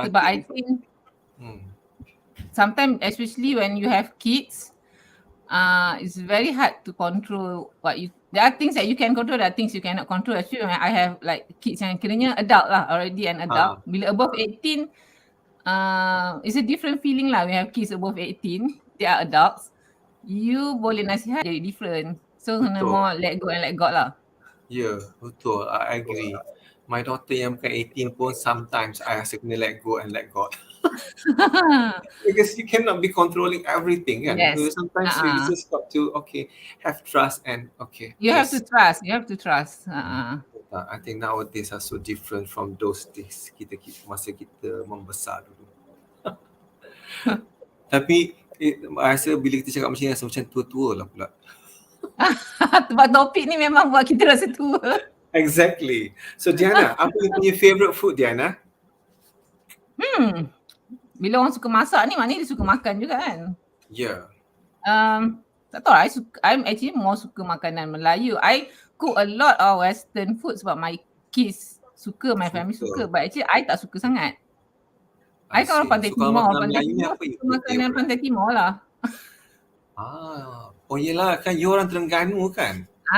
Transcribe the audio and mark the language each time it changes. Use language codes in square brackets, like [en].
[ms] sebab [en] I think sometimes especially when you have kids, it's very hard to control what you. There are things that you can control, there are things you cannot control. Actually when I have like kids [ms] yang kiranya [en] adult lah, already an adult. [ms] Bila [en] above 18, it's a different feeling lah. We have kids above 18, they are adults. [ms] You boleh nasihat jadi different. [en] So [ms] kena [en] more let go and let God lah. [ms] Ya, betul. [en] I agree. My daughter [ms] yang bukan 18 pun [en] sometimes I [ms] rasa kena [en] let go and let God. Because you cannot be controlling everything kan. Yes. So sometimes you just got to have trust and You have to trust. I think nowadays are so different from those days [ms] masa kita membesar dulu. Tapi I rasa bila kita cakap macam ni rasa macam tua-tua lah pula. Sebab topik ni memang buat kita rasa tua. [en] Exactly. So Diana, [ms] apa you punya [en] favourite food Diana? [ms] Bila orang suka masak ni maknanya dia suka makan juga kan? Ya. Tak tahu lah, [en] I'm actually more [ms] suka makanan Melayu. [en] I cook a lot of western food sebab my kids suka, my family suka. But actually [ms] I tak suka sangat. I kan orang Pantai Timur. Makanan Pantai Timur lah. Oh yelah kan you orang Terengganu kan?